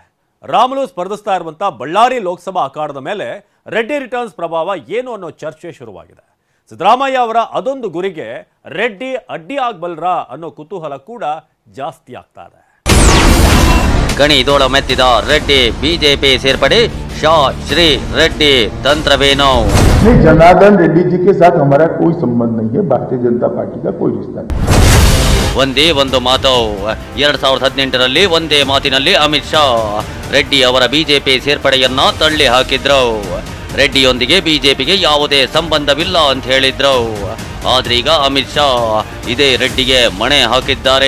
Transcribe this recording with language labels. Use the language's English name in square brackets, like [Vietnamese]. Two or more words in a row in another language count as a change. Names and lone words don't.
[Kannada] ರಾಮುಲು ಸ್ಪರ್ಧಿಸ್ತಾ ಇರುವಂತ ಬಳ್ಳಾರಿ ಲೋಕಸಭಾ ಅಖಾಡದ ಮೇಲೆ ರೆಡ್ಡಿ ರಿಟರ್ನ್ಸ್ ಪ್ರಭಾವ ಏನು ಅನ್ನೋ ಚರ್ಚೆ ಶುರುವಾಗಿದೆ. ಸಿದ್ದರಾಮಯ್ಯ ಅವರ ಅದೊಂದು ಗುರಿಗೆ ರೆಡ್ಡಿ ಅಡ್ಡಿ ಆಗಬಲ್ರಾ ಅನ್ನೋ ಕುತೂಹಲ ಕೂಡ ಜಾಸ್ತಿ ಆಗ್ತಾ ಇದೆ. ಗಣಿದೋಳ ಮೆತ್ತಿದ ರೆಡ್ಡಿ ಬಿಜೆಪಿ ಸೇರ್ಪಡೆ, ಶಾ ಶ್ರೀ ರೆಡ್ಡಿ ತಂತ್ರವೇನು? [Hindi] जनार्दन रेड्डी जी के साथ हमारा कोई संबंध नहीं है, भारतीय जनता पार्टी का कोई रिश्ता नहीं. [Kannada] ಒಂದೇ ಒಂದು ಮಾತು. 2018ರಲ್ಲಿ ಒಂದೇ ಮಾತಿನಲ್ಲಿ ಅಮಿತ್ ಶಾ ರೆಡ್ಡಿ ಅವರ ಬಿಜೆಪಿ ಸೇರ್ಪಡೆಯನ್ನ ತಳ್ಳಿ ಹಾಕಿದ್ರು. ರೆಡ್ಡಿಯೊಂದಿಗೆ ಬಿಜೆಪಿಗೆ ಯಾವುದೇ ಸಂಬಂಧವಿಲ್ಲ ಅಂತ ಹೇಳಿದ್ರು. ಆದ್ರೀಗ ಅಮಿತ್ ಶಾ ಇದೇ ರೆಡ್ಡಿಗೆ ಮಣೆ ಹಾಕಿದ್ದಾರೆ.